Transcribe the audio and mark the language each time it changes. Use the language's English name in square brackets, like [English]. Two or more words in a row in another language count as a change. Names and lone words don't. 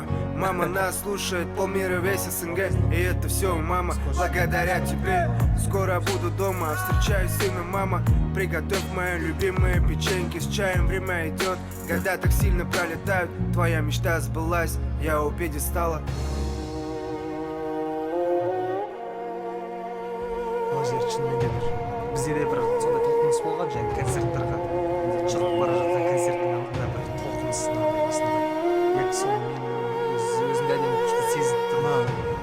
[Russian] Мама нас слушает, полмира весь СНГ. И это все, мама, благодаря тебе. Скоро буду дома, встречаю сына, мама. Приготовь мои любимые печеньки с чаем. Время идет, года так сильно пролетают. Твоя мечта сбылась, я у пьедестала. [Kazakh] Бізде де бір сондай толқыныс болған жаңағы концерттарға шығып бара жатқан концерттің алдында бір толқыныс осындай. Сол мен өзімді әдемі күшті сезіп тұрмын.